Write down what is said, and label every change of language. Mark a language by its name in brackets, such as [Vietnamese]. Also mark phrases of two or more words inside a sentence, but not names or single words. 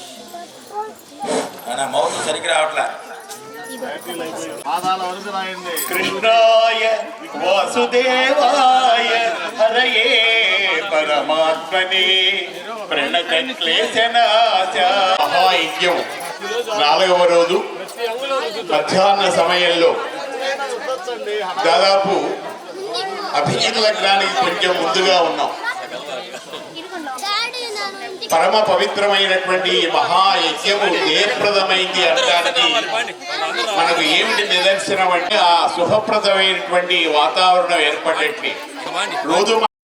[Telugu] నా మౌత్ సరిగ్గా రావట్లే. [Sanskrit] कृष्णाय वासुदेवाय हरये परमात्मने प्रणतक्लेशनाश [Telugu] మహాయజ్ఞం 4వ రోజు మధ్యాహ్న సమయంలో దాదాపు అభిజిత్ లగ్నానికి కొంచెం ముందుగా ఉన్నాం. పరమ పవిత్రమైనటువంటి మహాయజ్ఞము జయప్రదమైంది అనడానికి మనకు ఏమిటి నిదర్శనం అంటే ఆ శుభప్రదమైనటువంటి వాతావరణం ఏర్పడేట్టు రోజు